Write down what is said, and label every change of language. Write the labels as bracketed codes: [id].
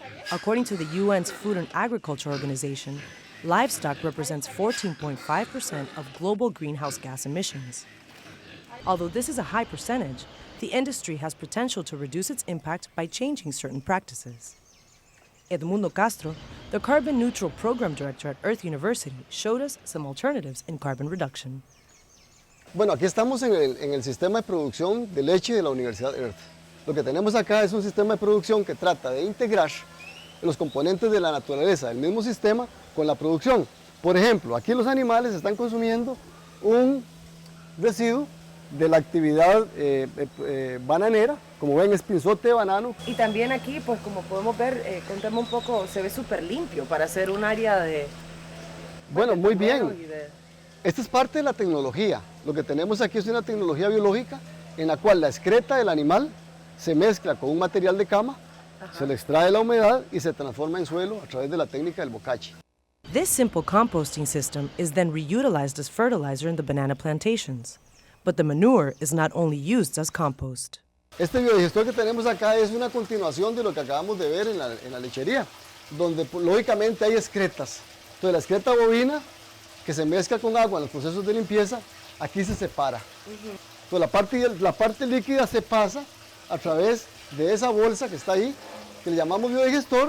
[en] According to the UN's Food and Agriculture Organization, livestock represents 14.5% of global greenhouse gas emissions. Although this is a high percentage, the industry has potential to reduce its impact by changing certain practices. Edmundo Castro, the carbon neutral program director at Earth University, showed us some alternatives in carbon reduction. [es] Bueno, aquí estamos en el sistema de producción de leche de la Universidad Earth. Lo que tenemos acá es un sistema de producción que trata de integrar los componentes de la naturaleza del mismo sistema con la producción. Por ejemplo, aquí los animales están consumiendo un residuo de la actividad bananera, como ven es pinzote de banano. Y también aquí, pues como podemos ver, contemos un poco, se ve súper limpio para hacer un área de... Bueno, muy bien. Esta es parte de la tecnología. Lo que tenemos aquí es una tecnología biológica en la cual la excreta del animal se mezcla con un material de cama, se le extrae la humedad y se transforma en suelo a través de la técnica del bocachi. [en] This simple composting system is then reutilized as fertilizer in the banana plantations. But the manure is not only used as compost. [es] Este biodigestor que tenemos acá es una continuación de lo que acabamos de ver en la lechería, donde lógicamente hay excretas. Entonces la excreta bovina que se mezcla con agua en los procesos de limpieza, aquí se separa. Entonces la parte líquida se pasa a través de esa bolsa que está ahí, que le llamamos biodigestor.